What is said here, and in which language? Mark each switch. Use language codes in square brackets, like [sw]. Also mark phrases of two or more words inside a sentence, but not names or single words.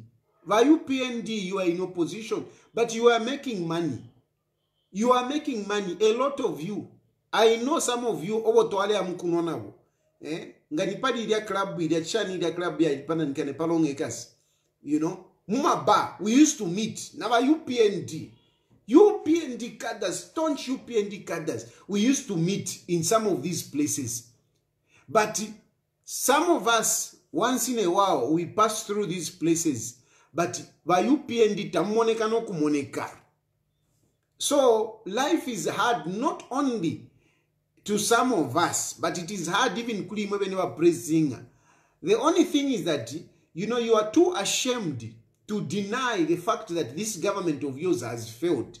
[en] By UPND, you are in opposition, but you are making money. You are making money. A lot of you. I know some of you. You know, Mumaba, we used to meet. Now UPND. UPND cadres, staunch UPND cadres. We used to meet in some of these places. But some of us, once in a while, we pass through these places. But by UPND, [bem] tamoneka no kumoneka. [en] So life is hard not only to some of us, but it is hard even when you are praising. The only thing is that, you know, you are too ashamed to deny the fact that this government of yours has failed.